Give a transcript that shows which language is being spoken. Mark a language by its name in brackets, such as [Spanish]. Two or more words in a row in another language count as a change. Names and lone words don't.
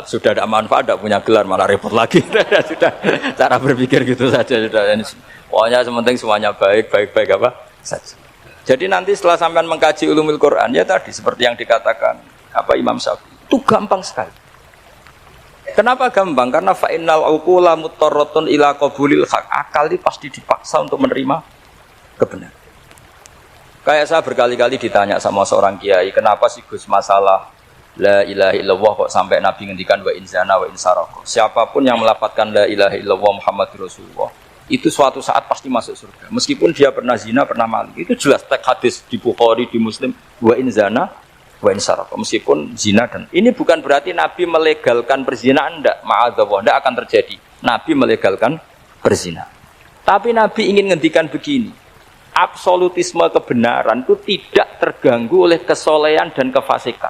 [Indonesian] Sudah ada manfaat, tidak punya gelar malah repot lagi. Sudah cara berpikir gitu saja. Sudah. Pokoknya sementing semuanya baik apa saja. Jadi nanti setelah sampean mengkaji [Arabic] علوم القرآن [Indonesian] ya tadi seperti yang dikatakan apa Imam Syafi'i itu gampang sekali. Kenapa gampang? Karena [Arabic] فإن العقول مضطرة إلى قبول الحق. [Indonesian] Akal ini pasti dipaksa untuk menerima kebenaran. Kayak saya berkali-kali ditanya sama seorang kiai, kenapa sih Gus masalah [Arabic] لا إله إلا الله [Indonesian] kok sampai Nabi ngendikan [Arabic] وإن زنى وإن سرق. [Indonesian] Siapapun yang melafadzkan [Arabic] لا إله إلا الله محمد رسول الله [Indonesian] itu suatu saat pasti masuk surga. Meskipun dia pernah zina, pernah maling. Itu jelas teks hadis di Bukhari, di Muslim [Arabic] وإن زنى وإن سرق. [Indonesian] Meskipun zina dan ini bukan berarti Nabi melegalkan perzinaan, enggak, ma'adzallah, enggak akan terjadi. Nabi melegalkan perzinahan. Tapi Nabi ingin ngendikan begini. Absolutisme kebenaran itu tidak terganggu oleh kesolehan dan kefasikan.